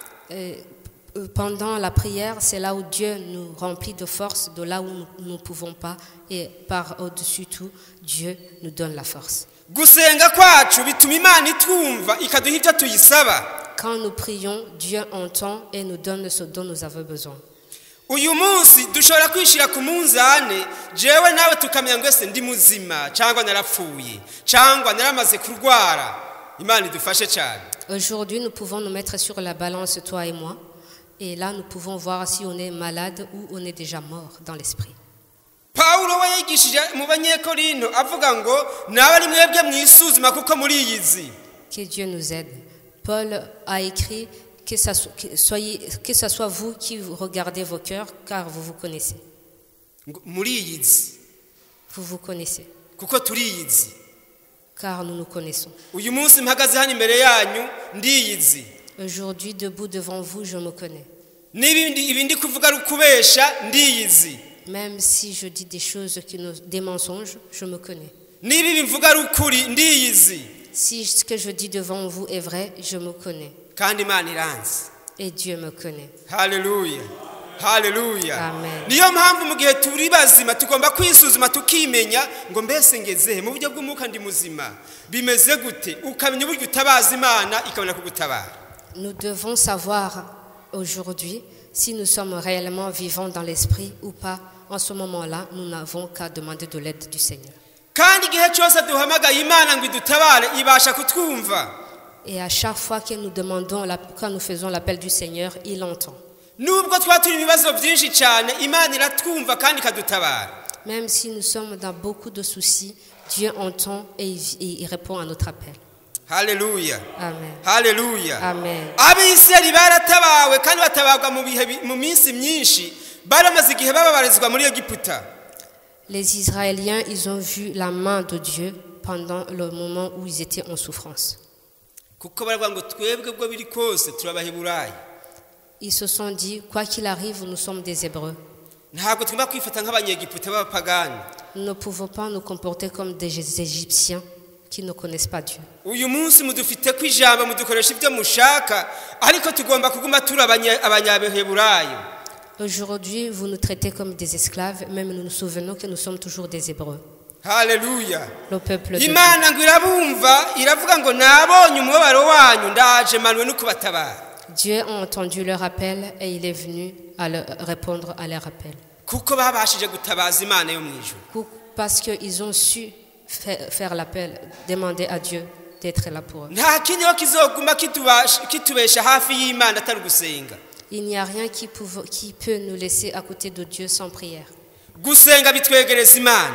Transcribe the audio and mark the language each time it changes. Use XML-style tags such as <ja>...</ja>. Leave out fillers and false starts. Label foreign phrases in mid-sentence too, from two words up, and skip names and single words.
<fr>Pendant la prière, c'est là où Dieu nous remplit de force, de là où nous ne pouvons pas, et par au-dessus tout, Dieu nous donne la force.</fr> <rn>Gusenga kwacu bituma Imana itwumva ikaduha ivyo tuyisaba.</rn> <fr>Quand nous prions, Dieu entend et nous donne ce dont nous avons besoin.</fr> <rn>Uyu munsi dushobora kwishira ku munzane jewe nawe tukamenya ngo ese ndi muzima cyangwa narapfuye cyangwa naramaze kurwara. Imana idufashe cyane.</rn> <fr>Aujourd'hui, nous pouvons nous mettre sur la balance, toi et moi, et là, nous pouvons voir si on est malade ou on est déjà mort dans l'esprit.</fr> <rn>Paulo we yigishije mu Banyekorinto avuga ngo nabari mwebwe mwisuzuma kuko muri yizi.</rn> <fr>Que Dieu nous aide. Paul a écrit que ce soit vous qui regardez vos cœurs, car vous vous connaissez.</fr> <rn>Muri yizi.</rn> <fr>Vous vous connaissez.</fr> <rn>Kuko turi yizi.</rn> <fr>Car nous nous connaissons.</fr> <rn>Uyu munsi mpagaze hano imbere yanyu ndiyizi.</rn> <fr>Aujourd'hui, debout devant vous, je me connais.</fr> <rn>Ibindi kuvuga rukubesha ndiyizi.</rn> <fr>Même si je dis des choses des mensonges, je me connais.</fr> <rn>Nibi bivuga rukuri ndiyizi.</rn> <fr>Si ce que je dis devant vous est vrai, je me connais.</fr> <rn>Kandi Imana iranzi.</rn> <fr>Et Dieu me connaît. Haleluya. Haleluya. Amen.</fr> <rn>Niyo mpamvu mu gihe turi bazima tugomba kwisuzuma tukimenya ngo mbese ngeze mu buryo bw'umuka ndi muzima. Bimeze gute? Ukamenya uburyo utabaza Imana ikabona kugutabara.</rn> <fr>Nous devons savoir aujourd'hui si nous sommes réellement vivants dans l'esprit ou pas. En ce moment-là, nous n'avons qu'à demander de l'aide du Seigneur.</fr> <rn>Kandi igihe cyose duhamagaye Imana ngo idutabare ibasha kutwumva.</rn> <fr>Et à chaque fois que nous demandons, quand nous faisons l'appel du Seigneur, il entend.</fr> <rn>Nubwo twaturi ibibazo byinshi cyane Imana iratwumva kandi ikadutabara.</rn> <fr>Même si nous sommes dans beaucoup de soucis, Dieu entend et il répond à notre appel. Haleluya. Amen. Haleluya. Amen.</fr> <rn>Abisirayeli baratabawe kandi batabagwa mu minsi myinshi baramaze igihe bababarizwa muri Egiputa.</rn> <fr>Les Israéliens, ils ont vu la main de Dieu pendant le moment où ils étaient en souffrance.</fr> <rn>Kuko baravuga ngo twebwe bwo biri kose turabaheburayi.</rn> <fr>Ils se sont dit, quoi qu'il arrive, nous sommes des Hébreux.</fr> <rn>Ntabwo tugomba kwifata nk'abanyegiputa b'abapagani.</rn> <fr>Nous ne pouvons pas nous comporter comme des Égyptiens qui ne connaissent pas Dieu.</fr> <rn>Uyu munsi mudufite ku ijambo mudukoresha ibyo mushaka ariko tugomba kuguma turi abanyabeheburayo.</rn> <fr>Aujourd'hui, vous nous traitez comme des esclaves, même nous nous souvenons que nous sommes toujours des Hébreux. Haleluya. Le peuple de Dieu.</fr> <rn>Imana ngo irabumva iravuga ngo nabonye umubabaro wanyu ndaje manwe no kubatabara.</rn> <fr>Dieu a entendu leur appel et il est venu à répondre à leur appel.</fr> <rn>Kuko babashije gutabaza Imana yo mwijuru.</rn> <fr>Parce qu'ils ont su faire l'appel, demander à Dieu d'être là pour eux.</fr> <rn>Nta kindi yo kizoguma kitubesha hafi y'Imana atari gusenga.</rn> <fr>Il n'y a rien qui peut nous laisser à côté de Dieu sans prière.</fr> <rn>Gusenga bitwegereza Imana.</rn>